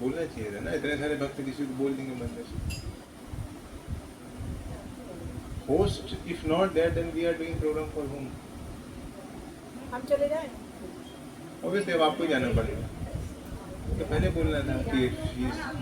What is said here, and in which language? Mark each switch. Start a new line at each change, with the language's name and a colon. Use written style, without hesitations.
Hindi: बोलना चाहिए था ना, इतने सारे भक्त किसी को बोल देंगे मंदिर से.
English: Host, if not there, then we are doing program for whom?
Hindi: हम चले जाएं? Obviously अब आपको ही जाना पड़ेगा. तो पहले बोलना था कि she's.